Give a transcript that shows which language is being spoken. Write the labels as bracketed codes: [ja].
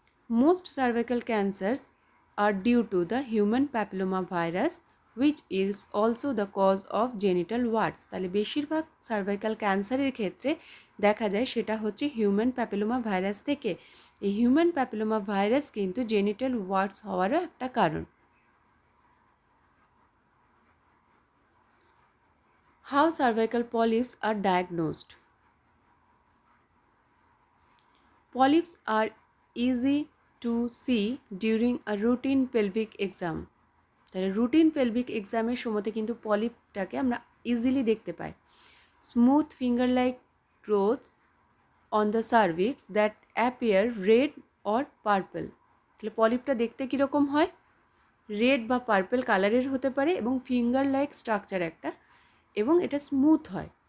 [en] Most cervical cancers are due to the human papilloma virus which is also the cause of genital warts। [bn] তাহলে বেশিরভাগ cervical ক্যান্সারের ক্ষেত্রে দেখা যায় সেটা হচ্ছে হিউম্যান প্যাপিলোমা ভাইরাস থেকে। এই হিউম্যান প্যাপিলোমা ভাইরাস কিন্তু জেনিটাল ওয়ার্টস হওয়ারও একটা কারণ। [en] How cervical polyps are diagnosed? Polyps are easy to see during a routine pelvic exam। [bn] তাহলে রুটিন পেলভিক এক্সামের সময়তে কিন্তু পলিপটাকে আমরা ইজিলি দেখতে পাই। [en] Smooth finger like growths on the cervix that appear red or purple. [bn] তাহলে পলিপটা দেখতে কীরকম হয়? রেড বা পার্পল কালারের হতে পারে এবং ফিঙ্গার লাইক স্ট্রাকচার একটা, এবং এটা স্মুথ হয়।